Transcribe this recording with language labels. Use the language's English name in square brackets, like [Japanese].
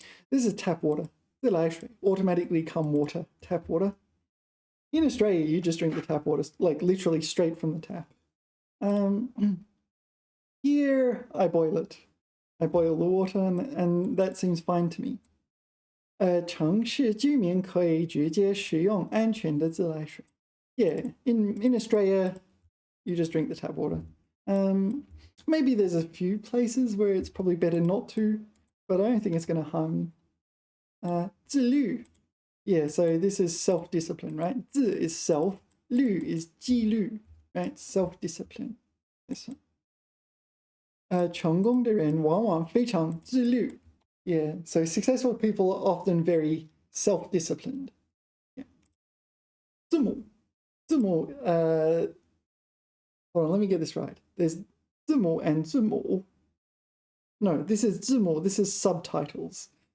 [English] This is tap water. 自来水. Automatically come water. Tap water. In Australia, you just drink the tap water, like literally straight from the tap. Here, I boil it. I boil the water, and that seems fine to me. [Chinese] 城市居民可以直接使用安全的自来水. [English] Yeah, in Australia, you just drink the tap water. Maybe there's a few places where it's probably better not to, but I don't think it's going to harm. [Chinese] 自律. [English] Yeah, so this is self-discipline, right? 自 is self, 律 is 纪律, right? Self-discipline. This one. [Chinese] 成功的人往往非常自律. [English] Yeah, so successful people are often very self-disciplined. Yeah. 字母.字母, hold on, let me get this right. There's 字母 and 字母. No, this is 字母, this is subtitles.